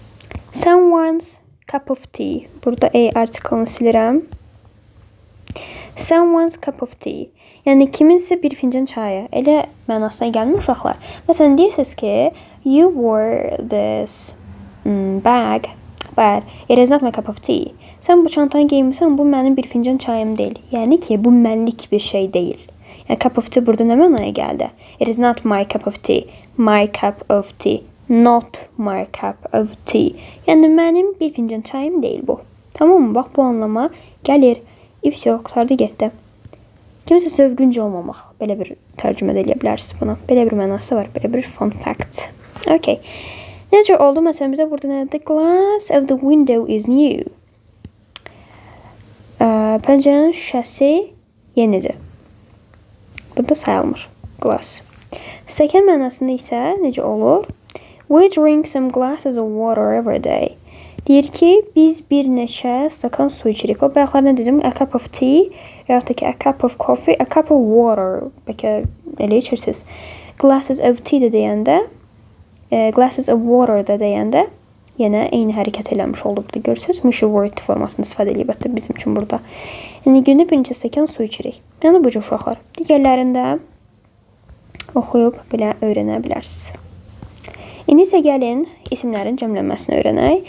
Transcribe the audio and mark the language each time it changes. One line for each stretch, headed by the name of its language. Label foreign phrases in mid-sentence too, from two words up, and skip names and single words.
English: Someone's cup of tea.
Azerbaijani: Burada a article-ını silirəm.
English: Someone's cup of tea.
Azerbaijani: Yəni kiminsə bir fincan çayı. Elə mənasına gəlmir uşaqlar. Məsələn deyirsiniz ki,
English: you wore this bag, but it is not my cup of tea.
Azerbaijani: Sən bu çantanı geyinmirsən, bu mənim bir fincan çayım deyil. Yəni ki, bu mənlik bir şey deyil. Yəni
English: cup of tea
Azerbaijani: burada nə mənaya gəldi?
English: It is not my cup of tea. My cup of tea. Not my cup of tea.
Azerbaijani: Yəni mənim bir fincan çayım deyil bu. Tamam mı? Bax bu anlama gəlir. İfsə qurtardı getdi. Kimsə sövgüncə olmamaq. Belə bir tərcümə edə bilərsiniz buna. Belə bir mənası var. Belə bir
English: fun fact.
Azerbaijani: Okay. Necə oldu? Məsələn bizə burada nədir?
English: The glass of the window is new.
Azerbaijani: Pəncərənin şüşəsi yenidir. Burada sayılmır. Glass. Stəkan mənasında isə necə olur?
English: We drink some glasses of water every day.
Azerbaijani: Deyir ki, biz bir neçə stakan su içirik. O bayaqlar nə dedim?
English: A cup of tea,
Azerbaijani: yaxud da ki,
English: a cup of coffee, a cup of water.
Azerbaijani: Bəlkə elə içirsiniz.
English: Glasses of tea
Azerbaijani: də deyəndə,
English: glasses of water
Azerbaijani: da deyəndə yenə eyni hərəkət eləmiş oldu. Burada görürsünüz, müşür word formasını istifadə edib hətta bizim üçün burada. Yəni gündə bir neçə stakan su içirik. Yəni bu cür uşaqlar. Digərlərində oxuyub belə öyrənə bilərsiniz. İndi isə gəlin isimlərin cəmlənməsini öyrənək.